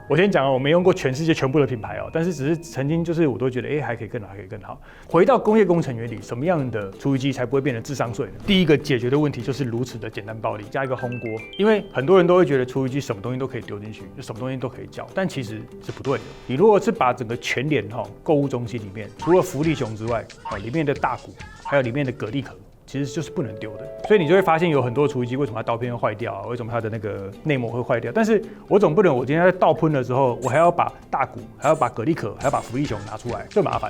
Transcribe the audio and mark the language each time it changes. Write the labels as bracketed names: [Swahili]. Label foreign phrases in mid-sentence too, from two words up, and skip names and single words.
[Chinese] 我先講了，我沒用過全世界全部的品牌但是只是曾經就是我都覺得，還可以更好，還可以更好。回到工業工程原理，什麼樣的廚餘機才不會變成智商稅呢？第一個解決的問題就是如此的簡單暴力，加一個烘鍋。因為很多人都會覺得廚餘機什麼東西都可以丟進去，就什麼東西都可以攪，但其實是不對的。你如果是把整個全聯購物中心裡面，除了福利熊之外，裡面的大骨，還有裡面的蛤蜊殼，其實就是不能丟的，所以你就會發現有很多廚餘機為什麼它刀片會壞掉啊？為什麼它的那個內膜會壞掉？但是我總不能我今天在倒噴的時候，我還要把大骨，還要把蛤蜊殼，還要把福利熊拿出來，就麻煩。